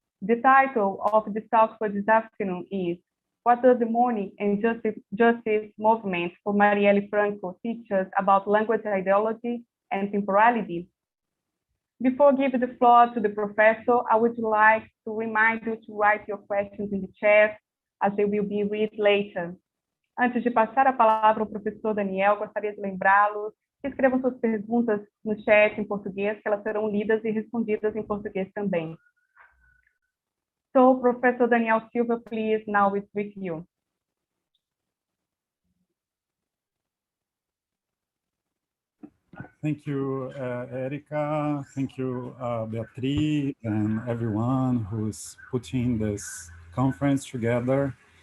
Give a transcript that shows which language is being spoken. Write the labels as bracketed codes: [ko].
[en] The title of the talk for this afternoon is What does the mourning and justice movement for Marielle Franco teach us about language ideology and temporality? Before giving the floor to the professor, I would like to remind you to write your questions in the chat, as they will be read later. [pt] Antes de passar a palavra ao professor Daniel, gostaria de lembrá-los que escrevam suas perguntas no chat em português, que elas serão lidas e respondidas em português também. [en] So, Professor Daniel Silva, please, now it's with you. Thank you, Erica. Thank you, Beatriz, and everyone who's putting this conference together.